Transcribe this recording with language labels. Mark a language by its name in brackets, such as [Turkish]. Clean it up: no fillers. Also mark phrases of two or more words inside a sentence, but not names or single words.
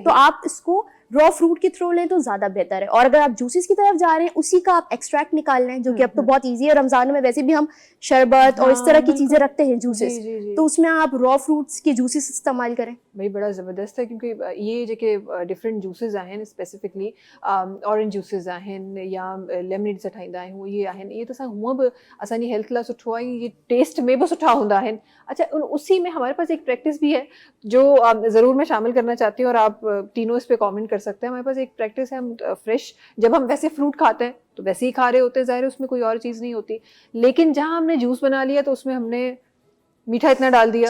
[Urdu] تو آپ اس کو [English] raw fruit [Urdu] کے تھرو لیں تو زیادہ بہتر ہے۔ اور اگر آپ جوسز کی طرف جا رہے ہیں، اسی کا آپ ایکسٹریکٹ نکال لیں، جو کہ اب تو بہت ایزی ہے. رمضان میں ویسے بھی ہم شربت اور اس طرح کی چیزیں رکھتے ہیں جوسز, جی، جی، جی. تو اس میں آپ [English] raw fruits [Urdu] کے جوسز استعمال کریں. بھائی بڑا زبردست ہے، کیونکہ یہ [Sindhi] जेके [English] different juices [Sindhi] आहिनि, [English] specifically orange juices [Sindhi] आहिनि या लेमनेड ठाहींदा आहियूं, ये तो असां हूअं बि असांजी हेल्थ लाइ सुठो आहे, ये टेस्ट में भी सुठा हूंदा आहिनि। [Urdu] اچھا، اسی میں ہمارے پاس ایک پریکٹس بھی ہے جو ضرور میں شامل کرنا چاہتی ہوں، اور آپ تینوں اس پہ کمنٹ کر سکتے ہیں. ہمارے پاس ایک پریکٹس ہے، ہم فریش جب ہم ویسے فروٹ کھاتے ہیں تو ویسے ہی کھا رہے ہوتے ہیں، ظاہر ہے اس میں کوئی اور چیز نہیں ہوتی، لیکن جہاں ہم نے جوس بنا لیا تو اس میں ہم نے میٹھا اتنا ڈال دیا,